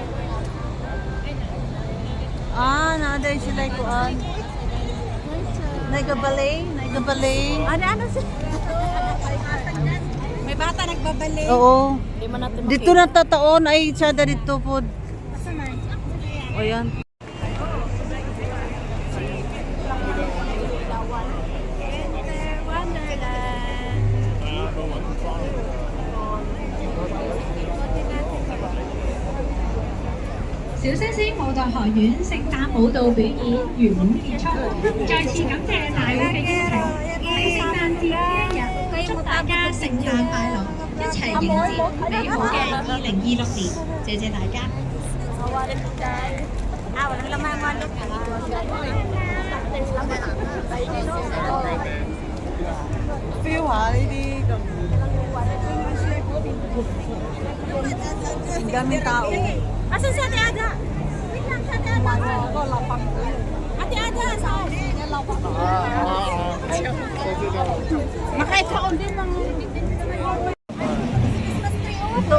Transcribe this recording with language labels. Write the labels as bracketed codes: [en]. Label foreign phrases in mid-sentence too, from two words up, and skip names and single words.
[war] Naaday sila kuan. Nagabalay. [tl] Ano siya? May bata nagbabalik. Oo. Hindi mo natin Dito na tataon ay siya dito po. O yan. Wonderland. [yue] 小星星舞蹈學院聖誕舞蹈表演圓滿結束，再次感謝大會嘅邀請。喺聖誕節呢一日，祝大家聖誕快樂，一齊迎接美好嘅2026年。謝謝大家。 [tl] Walang laman wallet. [yue] Feel 下呢啲咁。 [tl] Ang daming tao. Asan si Ate Ada? Wait lang, si Ate Ada. Ate Ada, saan? Makaikaon din ng... Ito.